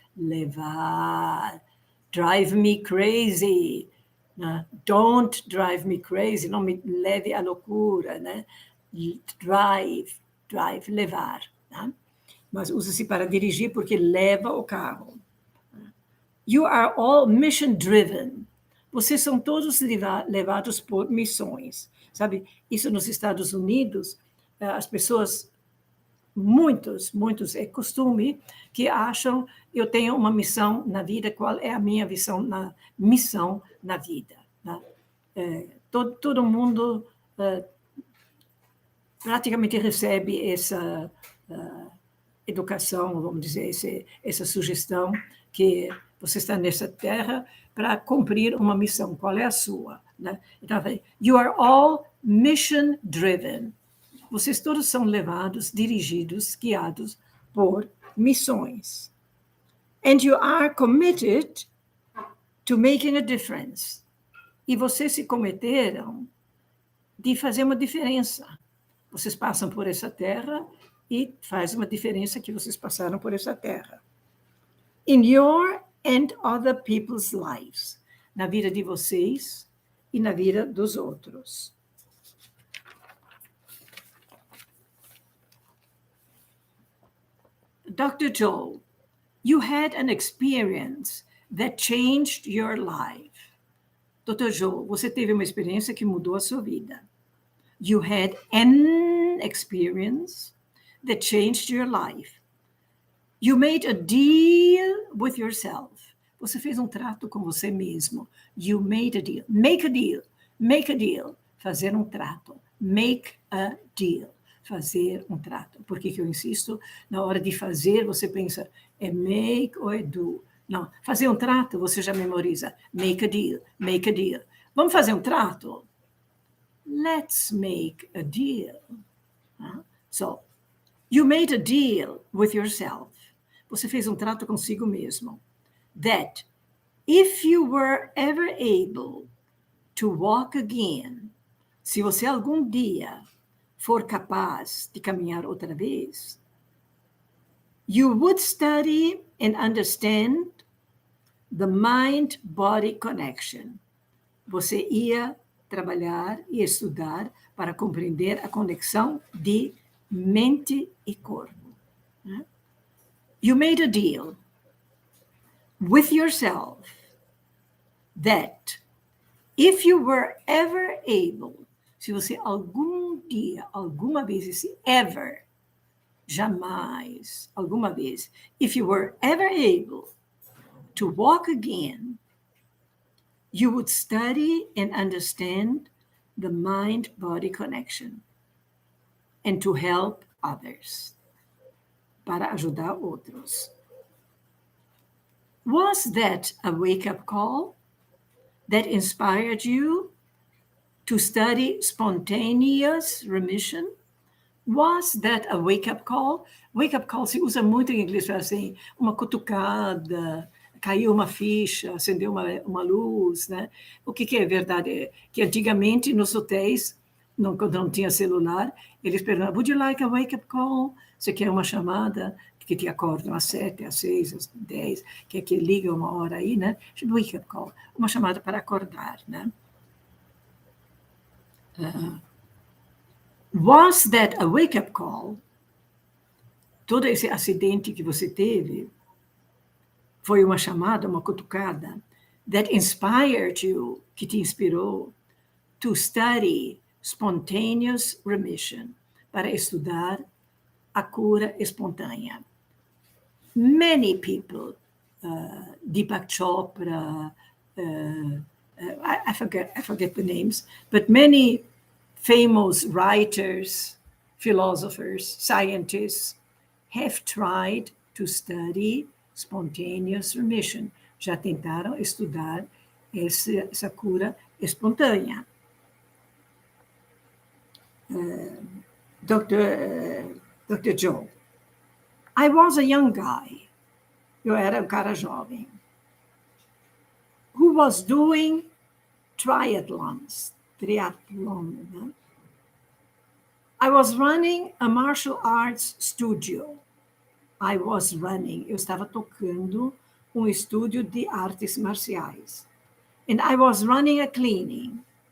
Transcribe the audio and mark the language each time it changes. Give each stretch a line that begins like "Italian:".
English: Levar. Drive me crazy. Don't drive me crazy.
Portuguese: Não me leve à loucura, né? Drive, levar. Tá? Mas usa-se para dirigir porque leva o carro.
English: You are all mission driven.
Portuguese: Vocês são todos levados por missões. Sabe, isso nos Estados Unidos, as pessoas, muitos, é costume que acham, eu tenho uma missão na vida, qual é a minha missão na vida? Né? Todo mundo praticamente recebe essa educação, vamos dizer, essa sugestão que você está nessa terra para cumprir uma missão. Qual é a sua? Né?
English: Então, you are all mission driven.
Portuguese: Vocês todos são levados, dirigidos, guiados por missões.
English: And you are committed to making a difference.
Portuguese: E vocês se cometeram de fazer uma diferença. Vocês passam por essa terra e faz uma diferença que vocês passaram por essa terra.
English: In your and other people's lives.
Portuguese: Na vida de vocês e na vida dos outros.
English: Dr. Joel, you had an experience that changed your life. Dr.
Portuguese: Joel, você teve uma experiência que mudou a sua vida.
English: You had an experience that changed your life. You made a deal with yourself.
Portuguese: Você fez um trato com você mesmo.
English: You made a deal. Make a deal. Make a deal.
Portuguese: Fazer um trato.
English: Make a deal.
Portuguese: Fazer um trato. Por que eu insisto? Na hora de fazer, você pensa, é make ou é do? Não, fazer um trato, você já memoriza.
English: Make a deal. Make a deal.
Portuguese: Vamos fazer um trato?
English: Let's make a deal. So, you made a deal with yourself.
Portuguese: Você fez um trato consigo mesmo.
English: That if you were ever able to walk again,
Portuguese: se você algum dia for capaz de caminhar outra vez,
English: you would study and understand the mind-body connection.
Portuguese: Você ia trabalhar e estudar para compreender a conexão de mente e corpo.
English: You made a deal with yourself that if you were ever able,
Portuguese: se você algum dia, alguma vez,
English: esse ever, jamais, alguma vez, if you were ever able to walk again, you would study and understand the mind-body connection and to help others,
Portuguese: para ajudar outros.
English: Was that a wake-up call that inspired you to study spontaneous remission? Was that a wake-up call?
Portuguese: Wake-up call se usa muito em inglês para assim, uma cutucada, caiu uma ficha, acendeu uma luz, né? O que é verdade? É que antigamente nos hotéis quando não tinha celular, eles perguntavam,
English: would you like a wake-up call?
Portuguese: Você quer uma chamada que te acordam às 7, às 6, às 10, que liga uma hora aí, né? Wake-up call, uma chamada para acordar, né?
English: Was that a wake-up call?
Portuguese: Todo esse acidente que você teve foi uma chamada, uma cutucada
English: that inspired you,
Portuguese: que te inspirou
English: to study spontaneous remission,
Portuguese: para estudar a cura espontânea.
English: Many people, Deepak Chopra, I forget the names, but many famous writers, philosophers, scientists have tried to study spontaneous remission.
Portuguese: Já tentaram estudar essa cura espontânea.
English: Dr. Joe, I was a young guy.
Portuguese: Eu era um cara jovem.
English: Who was doing triathlons. Triathlon, né? I was running a martial arts studio.
Portuguese: Eu estava tocando um estúdio de artes marciais.
English: And I was running a cleaning.